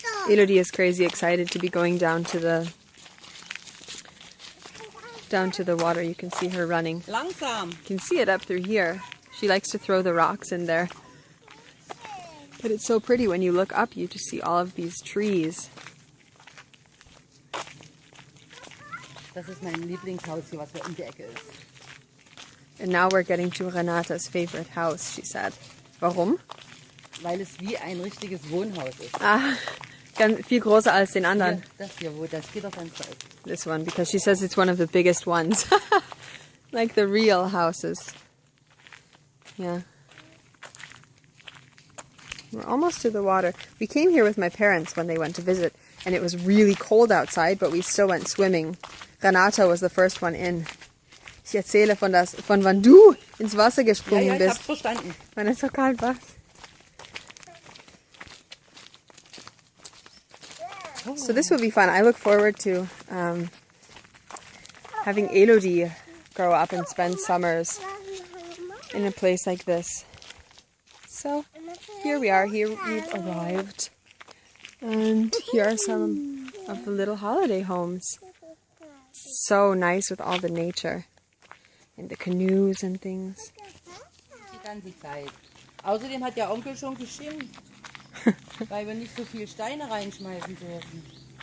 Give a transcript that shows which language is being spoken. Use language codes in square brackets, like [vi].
[en] Elodie is crazy excited to be going down to the water. You can see her running. [de] Langsam. [en] You can see it up through here. She likes to throw the rocks in there. But it's so pretty when you look up, you just see all of these trees. [de] Das ist mein Lieblingshaus hier, was um die Ecke ist. [en] And now we're getting to Renata's favorite house, she said. [de] Warum? Weil es wie ein richtiges Wohnhaus ist. Ah, viel größer als den anderen. Hier, das hier, wo das Gitterfenster ist. [en] This one, because she says it's one of the biggest ones. Like the real houses. Yeah. We're almost to the water. We came here with my parents when they went to visit, and it was really cold outside, but we still went swimming. Renata was the first one in. [de] Ich erzähle von wann du ins Wasser gesprungen Ja, ich bist. hab's verstanden. Wann es so kalt war. [en] So this will be fun. I look forward to having Elodie grow up and spend summers in a place like this. So here we are. Here we've arrived. And here are some of the little holiday homes. So nice with all the nature. And the canoes and things. [de] Die ganze Zeit. Außerdem hat der Onkel schon geschimpft, weil wir nicht so viel Steine reinschmeißen dürfen.